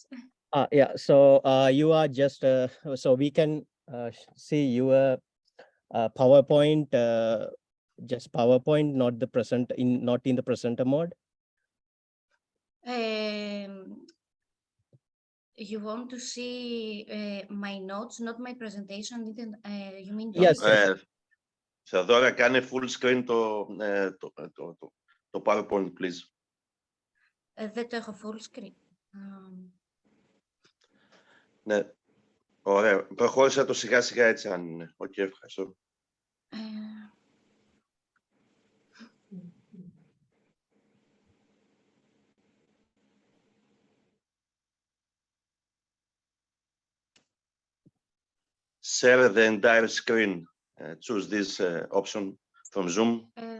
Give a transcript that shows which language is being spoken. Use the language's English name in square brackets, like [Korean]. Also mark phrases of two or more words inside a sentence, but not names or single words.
[English] Yeah, so you are just so we can see your PowerPoint, just PowerPoint, not the present not in the presenter mode. You want to see my notes, not my presentation? You mean Yes. Theodora, can full screen to PowerPoint, please? [Greek] Δεν το έχω [English] full screen. [Greek] Ναι. Ωραία. Προχώρησα το σιγά σιγά έτσι αν είναι. Οκ, ευχαριστώ. [English] Share the entire screen. Choose this option from Zoom.